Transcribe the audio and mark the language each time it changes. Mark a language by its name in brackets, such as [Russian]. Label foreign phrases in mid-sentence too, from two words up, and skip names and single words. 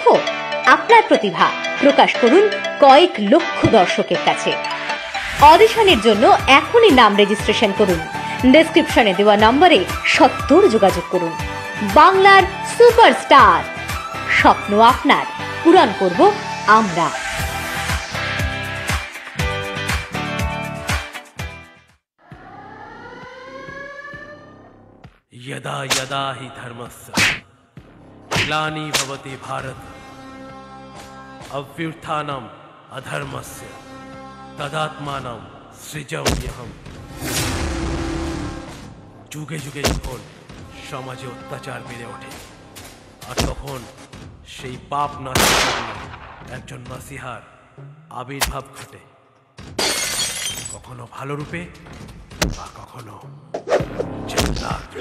[Bangla] আপনার প্রতিভা প্রকাশ করুন কয়েক লক্ষ দর্শকের কাছে। অডিশনের জন্য এখনই নাম রেজিস্ট্রেশন করুন। ডেসক্রিপশনে দেওয়া নম্বরে সত্বর যোগাযোগ করুন। বাংলার সুপারস্টার, স্বপ্ন আপনার, পূরণ করব আমরা। [Sanskrit] यदा यदा हि धर्मस्य ग्लानि भवति भारत अभ्युत्थानम् अधर्मस्य तदात्मानं सृजाम्यहम्। [Bangla] যুগে যুগে যখন সমাজে অত্যাচার বেড়ে ওঠে আর তখন সেই পাপ নাশের জন্য একজন মাসিহার আবির্ভাব ঘটে, কখনো ভালো রূপে বা কখনো জল্লাদ।